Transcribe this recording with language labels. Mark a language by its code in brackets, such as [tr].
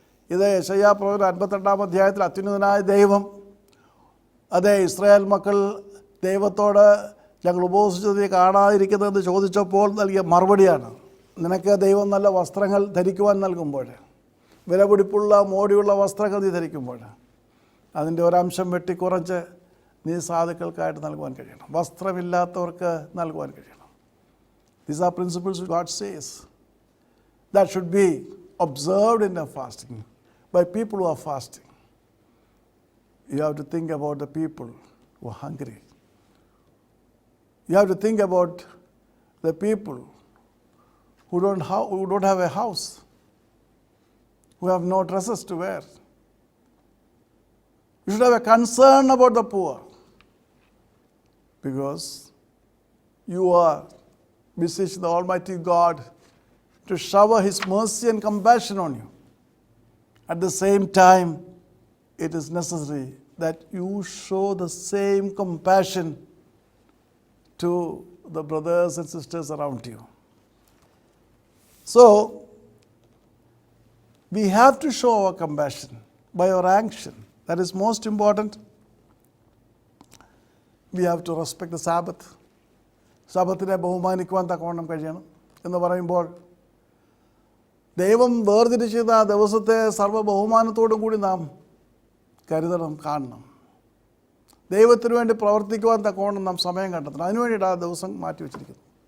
[ml] ഇത് യെശയ്യാ പ്രവചനം 58-ാം അധ്യായത്തിൽ അത്യുന്നതനായ ദൈവം, അതെ, ഇസ്രായേൽ മക്കൾ ദൈവത്തോട് ഞങ്ങൾ ഉപവസിച്ചത് നീ കാണാതിരിക്കുന്നതെന്ന് ചോദിച്ചപ്പോൾ നൽകിയ മറുപടിയാണ്. നിനക്ക് ദൈവം നല്ല വസ്ത്രങ്ങൾ ധരിക്കുവാൻ നൽകുമ്പോൾ, വിലപിടിപ്പുള്ള മോടിയുള്ള വസ്ത്രങ്ങൾ നീ ധരിക്കുമ്പോൾ അതിൻ്റെ ഒരംശം വെട്ടിക്കുറച്ച് നീ സാധുക്കൾക്കായിട്ട് നൽകുവാൻ കഴിയണം. വസ്ത്രമില്ലാത്തവർക്ക് നൽകുവാൻ കഴിയണം. [en] These are principles God says that should be observed in the fasting by people who are fasting. You have to think about the people who are hungry. You have to think about the people who don't have a house, who have no dresses to wear. You should have a concern about the poor, because you are beseeching the Almighty God to shower His mercy and compassion on you. At the same time, it is necessary that you show the same compassion to the brothers and sisters around you. So, we have to show our compassion by our action. That is most important. We have to respect the Sabbath. [ml] ശബത്തിനെ ബഹുമാനിക്കുവാൻ തക്കവണ്ണം കഴിയണം എന്ന് പറയുമ്പോൾ ദൈവം വേർതിരിച്ചത് ആ ദിവസത്തെ സർവ്വ ബഹുമാനത്തോടും കൂടി നാം കരുതണം, കാണണം. ദൈവത്തിന് വേണ്ടി പ്രവർത്തിക്കുവാൻ തക്കവണ്ണം നാം സമയം കണ്ടെത്തണം. അതിനുവേണ്ടിയിട്ട് ആ ദിവസം മാറ്റിവെച്ചിരിക്കുന്നു.